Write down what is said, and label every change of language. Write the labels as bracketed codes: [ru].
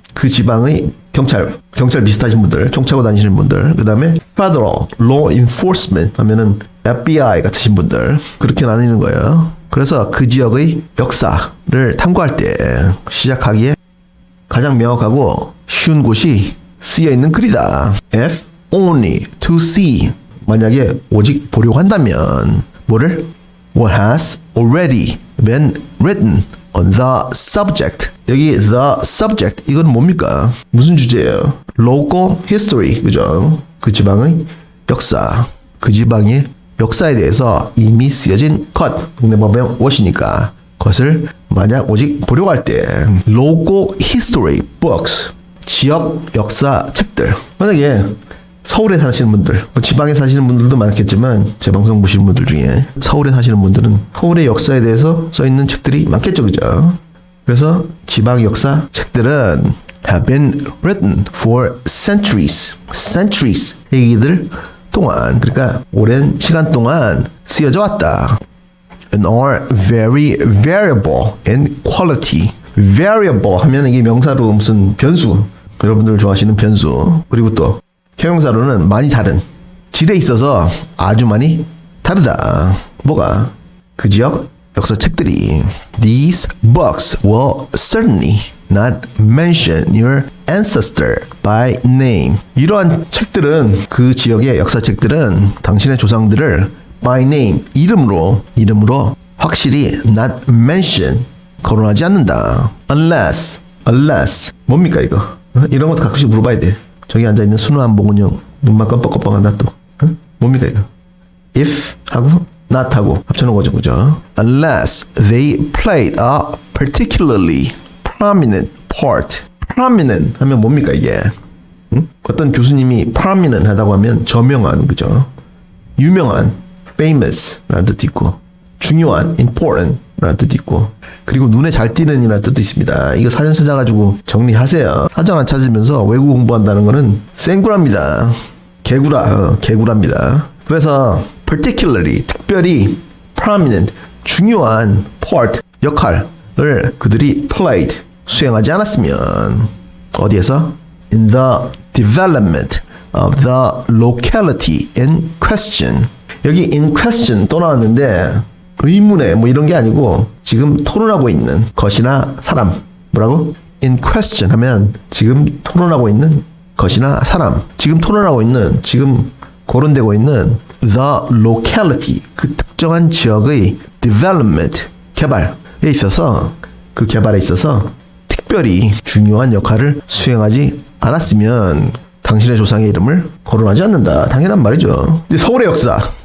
[ko] 그 지방의 경찰 비슷하신 분들, 총 차고 다니시는 분들, 그 다음에 federal, law enforcement 하면은 FBI 같으신 분들, 그렇게 나뉘는 거예요. 그래서 그 지역의 역사를 탐구할 때 시작하기에 가장 명확하고 쉬운 곳이 쓰여있는 글이다. [en] If only to see. [ko] 만약에 오직 보려고 한다면 뭐를? [en] What has already been written on the subject. [ko] 여기 [en] the subject [ko] 이건 뭡니까? 무슨 주제예요? [en] Local history. [ko] 그죠? 그 지방의 역사. 그 지방의 역사에 대해서 이미 쓰여진 것. 국내법의 what이니까 그것을 만약 오직 보려고 할 때 [en] local history books. [ko] 지역 역사 책들. 만약에 서울에 사시는 분들, 지방에 사시는 분들도 많겠지만 제 방송 보시는 분들 중에 서울에 사시는 분들은 서울의 역사에 대해서 써있는 책들이 많겠죠. 그죠? 그래서 지방 역사 책들은 [en] have been written for centuries. centuries. [ko] 얘기들 동안, 그러니까 오랜 시간 동안 쓰여져 왔다. [en] And are very variable in quality. [ko] variable 하면 이게 명사로 무슨 변수. 여러분들 좋아하시는 변수. 그리고 또 형용사로는 많이 다른. 질에 있어서 아주 많이 다르다. 뭐가? 그 지역 역사 책들이. [en] These books will certainly not mention your ancestor by name. [ko] 이러한 책들은 그 지역의 역사 책들은 당신의 조상들을 [en] by name [ko] 이름으로 확실히 [en] not mention [ko] 거론하지 않는다. unless 뭡니까 이거? 이런 것도 가끔씩 물어봐야 돼. 저기 앉아있는 순수한 보근형 눈만 깜빡깜빡한다 또. 뭡니까 이거? if 하고 not 하고 합쳐놓은 거죠. 그죠? [en] unless they played a particularly prominent part. [ko] prominent 하면 뭡니까 이게? 어떤 교수님이 prominent 하다고 하면 저명한, 그죠? 유명한, famous 라는 뜻도 있고 중요한 important 라는 뜻도 있고 그리고 눈에 잘 띄는 이라는 뜻도 있습니다. 이거 사전 찾아가지고 정리하세요. 사전 안 찾으면서 외국어 공부한다는 거는 생구라입니다. 개구라입니다. 그래서 particularly 특별히 prominent 중요한 part 역할을 그들이 played 수행하지 않았으면 어디에서? [en] In the development of the locality in question. [ko] 여기 in question 또 나왔는데 의문에 뭐 이런 게 아니고 지금 토론하고 있는 것이나 사람. 뭐라고? in question 하면 지금 토론하고 있는 것이나 사람. 지금 토론하고 있는 지금 거론되고 있는 the locality 그 특정한 지역의 development 개발에 있어서 그 개발에 있어서 특별히 중요한 역할을 수행하지 않았으면 당신의 조상의 이름을 거론하지 않는다. 당연한 말이죠. 이제 서울의 역사.